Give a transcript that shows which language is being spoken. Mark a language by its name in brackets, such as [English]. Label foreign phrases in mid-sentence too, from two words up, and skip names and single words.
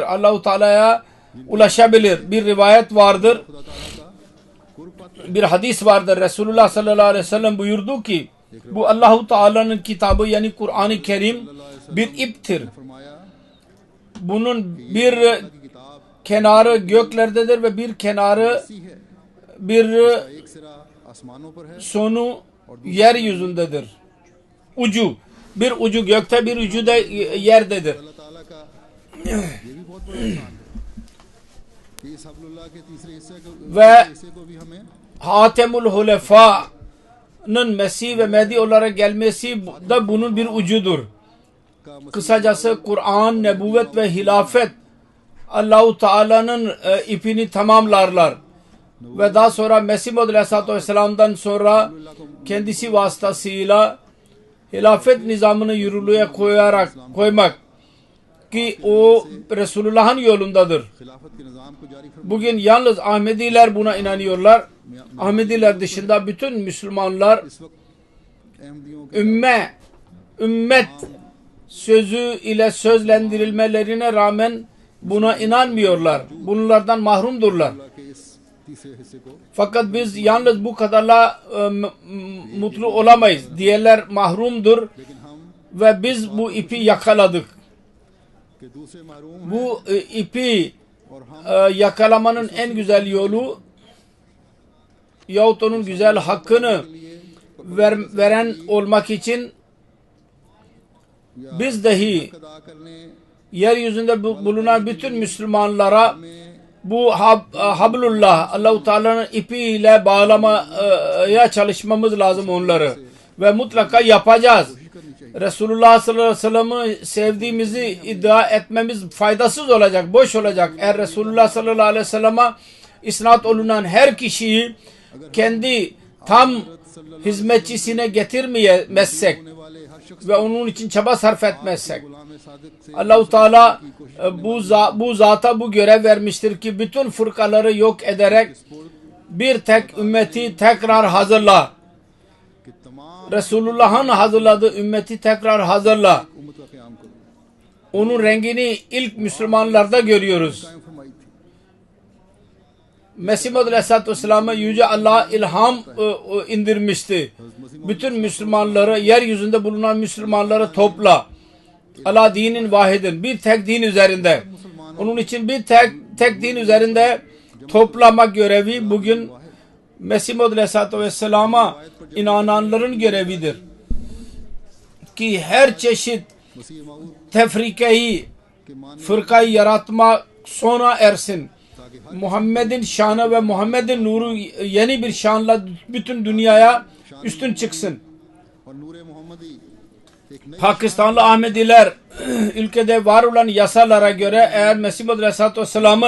[Turkish] Allah-u Teala'ya ulaşabilir. Bir rivayet vardır. Bir hadis vardır. Resulullah [Arabic] صلى الله عليه وسلم [Turkish] buyurdu ki bu Allah-u Teala'nın kitabı yani Kur'an-ı Kerim bir iptir. [Urdu] فرمایا [Turkish] Bunun bir [Urdu] کی کتاب [Turkish] kenarı göklerdedir ve bir kenarı [Urdu] سی ہے, [Turkish] bir [Urdu] ایک سرا آسمانوں پر ہے [Turkish] sonu yeryüzündedir. Ucu. Bir ucu gökte bir ucu da yerdedir. [Urdu] اللہ تعالیٰ کا یہ بھی بہت بڑا احسان ہے کہ اس حبل اللہ کے تیسرے حصے کو بھی ہمیں [Turkish] Hatemul Hulefa'nın Mesih ve Mehdi olarak gelmesi da bunun bir ucudur. Kısacası Kur'an, nebüvvet ve hilafet Allah-u Teala'nın ipini tamamlarlar. Ve daha sonra Mesih Maud [Arabic] عليه الصلاة والسلام [Turkish] sonra kendisi vasıtasıyla hilafet nizamını yürürlüğe koymak ki o Resulullah'ın yolundadır. [Urdu] خلافت کے نظام کو جاری فرما [Turkish] Bugün yalnız Ahmediler buna inanıyorlar. Ahmediler dışında bütün Müslümanlar [Urdu] اس وقت احمدیوں کے [Turkish] ümmet sözü ile sözlendirilmelerine rağmen buna inanmıyorlar. Bunlardan mahrumdurlar. [Urdu] کے اس تیسرے حصے کو [Turkish] Fakat biz yalnız bu kadarla mutlu olamayız. Diğerler mahrumdur [Urdu] لیکن ہم [Turkish] ve biz bu ipi yakaladık. [Urdu] کے دوسرے محروم [Turkish] Bu ipi [Urdu] اور ہم [Turkish] yakalamanın en güzel yolu yahut onun güzel hakkını veren olmak için biz dahi [Urdu] ادا کرنے [Turkish] yeryüzünde bulunan bütün Müslümanlara bu hablullah, Allah-u Teala'nın ipiyle bağlamaya çalışmamız lazım onları. Ve mutlaka yapacağız. Resulullah [Arabic] صلى الله عليه وسلم [Turkish] sevdiğimizi iddia etmemiz faydasız olacak, boş olacak. Eğer Resulullah [Arabic] صلى الله عليه وسلم [Turkish] isnat olunan her kişiyi kendi tam hizmetçisine getirmeyemezsek [Urdu] والے ہر شخص [Turkish] ve onun için çaba sarf etmezsek, [Urdu] غلام صادق سے [Turkish] Allah-u Teala bu zata bu görev vermiştir ki bütün fırkaları yok ederek bir tek ümmeti tekrar hazırla. [Urdu] کہ تمام [Turkish] Resulullah'ın hazırladığı ümmeti tekrar hazırla. [Urdu] امت کا قیام کرو [Turkish] Onun rengini ilk Müslümanlarda görüyoruz. [Urdu] قائم فرمائی تھی [Turkish] Mesih Maud [Arabic] عليه الصلاة والسلام [Turkish] Yüce Allah ilham indirmişti. Bütün Müslümanları, yeryüzünde bulunan Müslümanları topla. Allah dinin vahidin, bir tek din üzerinde. Onun için bir tek din üzerinde toplama görevi bugün Mesih Maud [Arabic] عليه الصلاة والسلام [Turkish] inananların görevidir. Ki her çeşit [Urdu] मसीह मऊद [Turkish] tefrikeyi, [Urdu] کے مان [Turkish] fırkayı yaratma sona ersin. Muhammed'in şanı ve Muhammed'in nuru yeni bir şanla bütün dünyaya üstün çıksın. [Urdu] اور نور محمدی ایک نئی [Turkish] Pakistanlı Ahmediler ülkede var olan yasalara göre eğer Mesih Maud [Arabic] عليه الصلاة والسلام